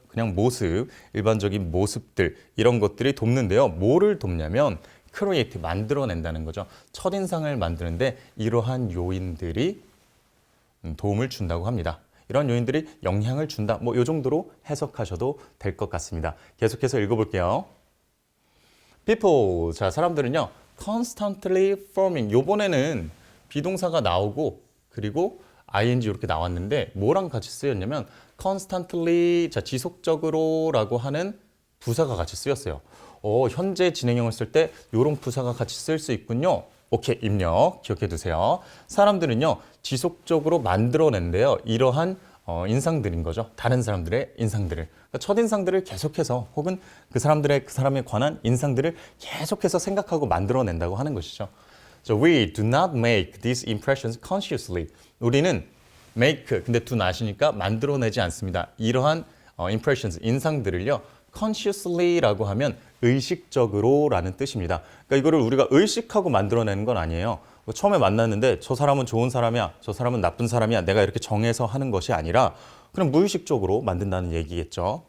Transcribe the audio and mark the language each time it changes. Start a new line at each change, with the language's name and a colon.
Korean: 그냥 모습, 일반적인 모습들, 이런 것들이 돕는데요. 뭐를 돕냐면 create, 만들어낸다는 거죠. 첫인상을 만드는데 이러한 요인들이 도움을 준다고 합니다. 이런 요인들이 영향을 준다. 뭐 이 정도로 해석하셔도 될 것 같습니다. 계속해서 읽어볼게요. People, 자, 사람들은요, constantly forming. 요번에는 비동사가 나오고 그리고 ing 이렇게 나왔는데 뭐랑 같이 쓰였냐면 constantly, 자, 지속적으로라고 하는 부사가 같이 쓰였어요. 현재 진행형을 쓸 때 이런 부사가 같이 쓸 수 있군요. 오케이, 입력 기억해 두세요. 사람들은요, 지속적으로 만들어낸대요. 이러한 인상들인 거죠. 다른 사람들의 인상들을. 그러니까 첫인상들을 계속해서, 혹은 그 사람에 관한 인상들을 계속해서 생각하고 만들어낸다고 하는 것이죠.
English: So we do not make these impressions consciously.
Korean: 우리는 make, 근데 do not이니까 만들어내지 않습니다. 이러한 impressions, 인상들을요, consciously라고 하면 의식적으로라는 뜻입니다. 그러니까 이거를 우리가 의식하고 만들어내는 건 아니에요. 처음에 만났는데 저 사람은 좋은 사람이야, 저 사람은 나쁜 사람이야, 내가 이렇게 정해서 하는 것이 아니라 그냥 무의식적으로 만든다는 얘기겠죠.